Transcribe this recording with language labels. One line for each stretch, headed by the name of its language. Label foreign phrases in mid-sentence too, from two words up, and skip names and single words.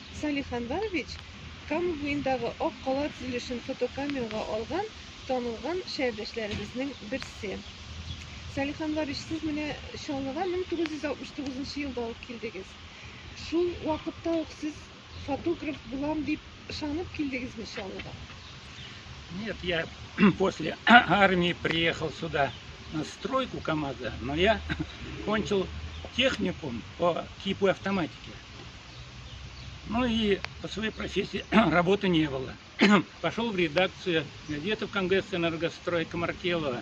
Tatar: Салих Анварович Кама буендагы Ак кала төзелешен фотокамерага алган танылган шәһәрдәшләребезнең берсе. Салих Анварович, сез менә Чаллыга 1969 елда ук килдегез. Шул вакытта ук сез фотограф булам дип ышанып килдегезме Чаллыга?
Russian: Нет, я после армии приехал сюда на стройку КамАЗа, но я кончил техникум по типу автоматики. Ну и по своей профессии работы не было. Пошел в редакцию газеты в КамГС «Энергострой» Комаркелова.